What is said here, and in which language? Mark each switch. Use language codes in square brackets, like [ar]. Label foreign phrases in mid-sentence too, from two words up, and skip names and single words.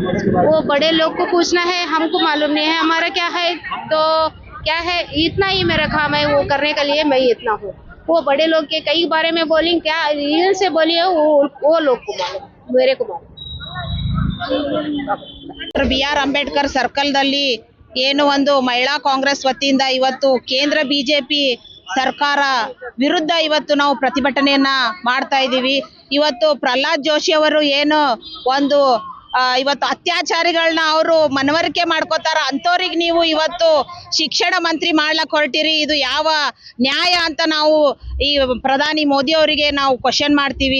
[hi] वो बड़े लोग को पूछना है, हमको मालूम नहीं है. हमारा क्या है, तो क्या है, इतना ही मेरा काम है वो करने के लिए, मैं इतना हूँ. वो बड़े लोग के कई बारे में बोली, क्या रीजन से बोली है वो लोग को मालूम, मेरे को मालूम. [kn] BR ಅಂಬೇಡ್ಕರ್ ಸರ್ಕಲ್ದಲ್ಲಿ ಏನು ಒಂದು ಮಹಿಳಾ ಕಾಂಗ್ರೆಸ್ ವತಿಯಿಂದ ಇವತ್ತು ಕೇಂದ್ರ ಬಿಜೆಪಿ ಸರ್ಕಾರ ವಿರುದ್ಧ ಇವತ್ತು ನಾವು ಪ್ರತಿಭಟನೆಯನ್ನ ಮಾಡ್ತಾ ಇದ್ದೀವಿ. ಇವತ್ತು ಪ್ರಹ್ಲಾದ್ ಜೋಶಿ ಅವರು ಏನು ಒಂದು ಇವತ್ತು ಅತ್ಯಾಚಾರಿಗಳನ್ನ ಅವರು ಮನವರಿಕೆ ಮಾಡ್ಕೋತಾರ, ಅಂಥವ್ರಿಗೆ ನೀವು ಇವತ್ತು ಶಿಕ್ಷಣ ಮಂತ್ರಿ ಮಾಡ್ಲಕ್ ಹೊರಟಿರಿ, ಇದು ಯಾವ ನ್ಯಾಯ ಅಂತ ನಾವು ಈ ಪ್ರಧಾನಿ ಮೋದಿ ಅವರಿಗೆ ನಾವು ಕ್ವಶನ್ ಮಾಡ್ತೀವಿ.